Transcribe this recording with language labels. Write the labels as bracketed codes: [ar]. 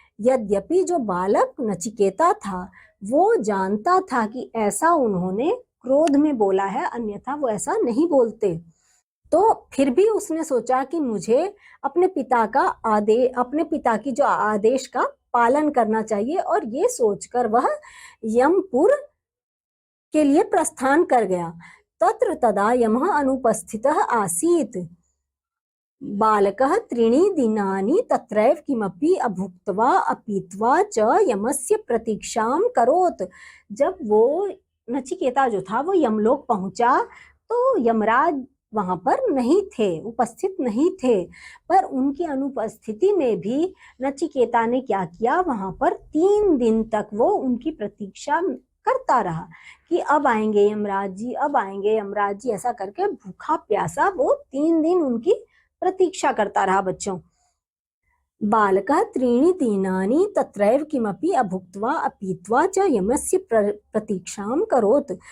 [hi] यद्यपि जो बालक नचिकेता था वो जानता था कि ऐसा उन्होंने क्रोध में बोला है, अन्यथा वो ऐसा नहीं बोलते। तो फिर भी उसने सोचा कि मुझे अपने पिता की जो आदेश का पालन करना चाहिए, और ये सोचकर वह यमपुर के लिए प्रस्थान कर गया। [sa] तत्र तदा यमः अनुपस्थितः आसीत्। बालकः त्रीणि दिनानि तत्रैव किमपि अभुक्त्वा अपीत्वा च यमस्य प्रतीक्षां करोत्। [hi] जब वो नचिकेता जो था वो यमलोक पहुंचा तो यमराज वहां पर नहीं थे, उपस्थित नहीं थे, पर उनकी अनुपस्थिति में भी नचिकेता ने क्या किया, वहां पर 3 दिन तक वो उनकी प्रतीक्षा करता रहा कि अब आएंगे यमराज जी, अब आएंगे यमराज जी, ऐसा करके भूखा प्यासा वो 3 दिन उनकी प्रतीक्षा करता रहा बच्चों। [sa] बालकः त्रीणि दिनानि तत्रैव किमपि अभुक्त्वा अपीत्वा च यमस्य प्रतीक्षां करोत्।